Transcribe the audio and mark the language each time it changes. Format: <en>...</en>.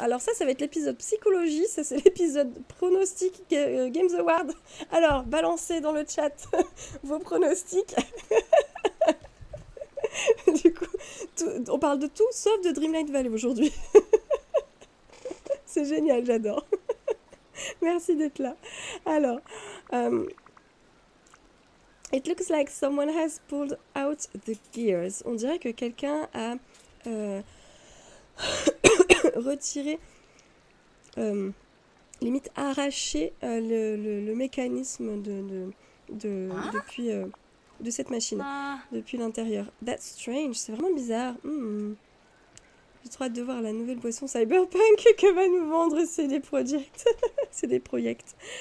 <fr>Alors ça va être l'épisode psychologie, ça c'est l'épisode pronostic Games Award. Alors, balancez dans le chat vos pronostics. Du coup, on parle de tout sauf de Dreamlight Valley aujourd'hui. C'est génial, j'adore. Merci d'être là.</fr> <en>Alors, it looks like someone has pulled out the gears.</en> <fr>On dirait que quelqu'un a retiré, limite arraché le mécanisme depuis de cette machine, depuis l'intérieur.</fr> <en>That's strange,</en> <fr>c'est vraiment bizarre. J'ai trop hâte de voir la nouvelle boisson Cyberpunk que va nous vendre CD Projekt. CD Projekt.</fr>